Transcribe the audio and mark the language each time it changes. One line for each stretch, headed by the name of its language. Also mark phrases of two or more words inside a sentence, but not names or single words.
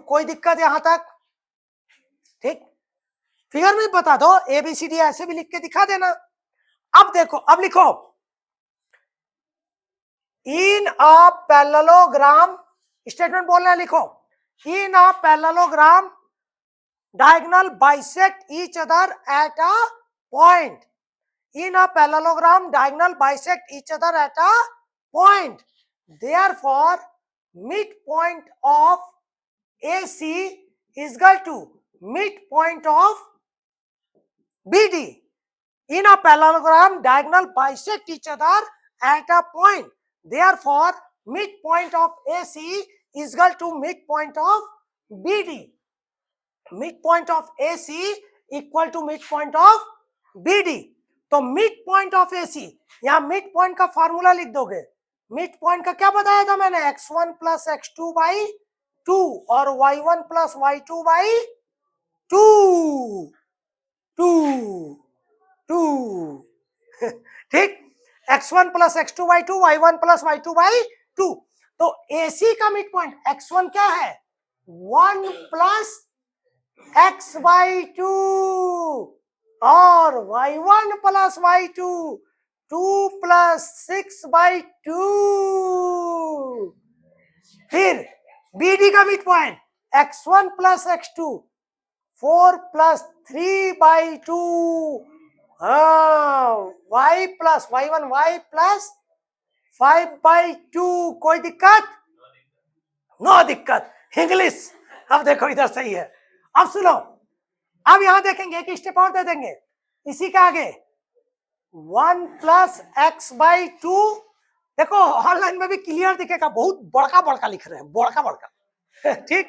Hindi: कोई दिक्कत यहां तक? ठीक, फिगर में बता दो, ABCD ऐसे भी लिख के दिखा देना। अब देखो, अब लिखो
English: in a parallelogram,
Hindi: स्टेटमेंट बोलना है, लिखो
English: in a parallelogram diagonal bisect each other at a point. In a parallelogram diagonal bisect each other at a point. Therefore midpoint of AC is equal to midpoint of BD. In a parallelogram diagonal bisect each other at a point. Therefore midpoint of AC is equal to midpoint of BD. midpoint of AC equal to midpoint of BD.
Hindi: तो
English: midpoint of AC,
Hindi: यहाँ midpoint का फॉर्मूला लिख दोगे।
English: midpoint
Hindi: का क्या बताया था मैंने,
English: x1 plus x2 by 2 और y1 plus y2 by 2 ठीक, x1 plus x2 by 2 y1 plus y2 by 2। तो AC का midpoint x1
Hindi: क्या है
English: 1 plus x by 2 और y1 plus y2 2 plus 6 by 2। फिर BD का mid point x1 plus x2 4 plus 3 by 2 y plus y1 y plus 5 by 2।
Hindi: कोई दिक्कत? नो दिक्कत। इंग्लिश अब देखो इधर सही है। अब सुनो, अब यहां देखेंगे कि स्टेप और दे देंगे इसी के आगे
English: 1 plus x by 2।
Hindi: देखो ऑनलाइन में भी क्लियर दिखेगा, बहुत बड़का बड़का लिख रहे हैं, बड़का बड़का ठीक।